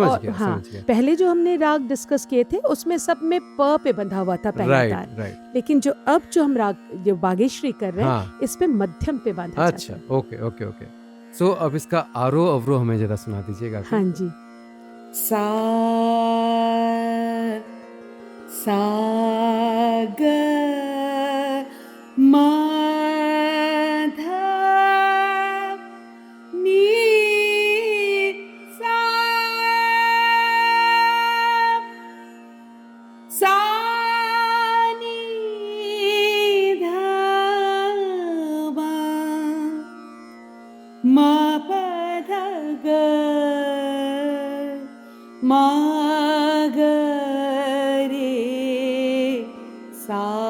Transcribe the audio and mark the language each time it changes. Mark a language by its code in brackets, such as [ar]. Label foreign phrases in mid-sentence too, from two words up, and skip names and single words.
[hi] समझ और गया हाँ, समझ गया। पहले जो हमने राग डिस्कस किए थे उसमें सब में प पे बंधा हुआ था पहला तार, [en] right right. [hi] लेकिन जो अब जो हम राग जो बागेश्वरी कर रहे हैं हाँ इस पे मध्यम पे बांधा अच्छा, जाता है। [en] okay okay okay. [hi] सो अब इसका आरोह अवरोह हमें जरा सुना दीजिएगा। हाँ जी। सा ग म ध नि सा नि ध म प ध ग म ग रे सा।